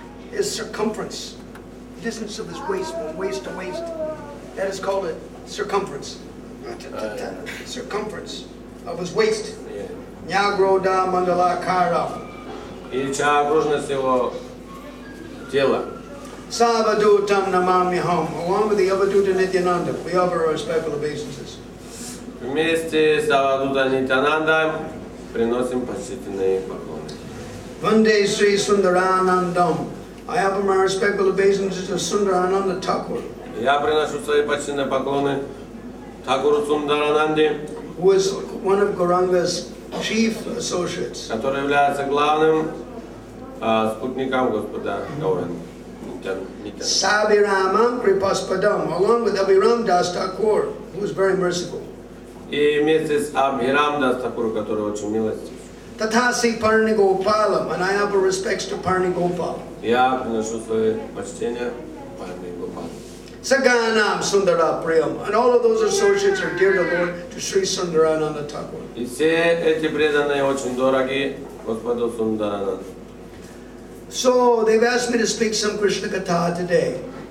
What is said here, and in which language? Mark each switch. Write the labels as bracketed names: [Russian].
[English] His circumference, distance of his waist from waist to waist, that is called a circumference. Circumference of his waist. [Sanskrit] Nyagroda Mandalakara. [Russian] И чья окружность его тела. [Sanskrit] Savadutam Namamiham, [English] along with the Avaduta Nityananda, we offer our respectful obeisances. [Russian] Вместе с Авадута Нитянандой приносим почтительные поклоны. [Sanskrit] Vande Sri Sundaranandam. [English] I offer my respectful obeisances to Sundarananda Thakur. [Russian] Я приношу свои почтительные поклоны Thakuru Sundarananде, [English] who is one of Gauranga's chief associates. [Russian] Который является главным спутником Господа Гаурanga. [Sanskrit] Sabiramam Kripaspadam, [English] along with Abhiram Das Thakur, who is very merciful. [Russian] И вместе с Абхирам Дас Тхакур, который очень милостив. [Sanskrit] Tathasi Parnigopalam, [English] and I offer respects to Parnigopal. [Russian] Я приношу свои почтения Парнигопалу. [Sanskrit] Saganam Sundara Priyam, [English] and all of those associates are dear to Lord, to Sri Sundarananda Thakur. [Russian] И все эти преданные очень дороги Господу Сундарананду. [English] So they've asked me to speak some Krishna Katha today.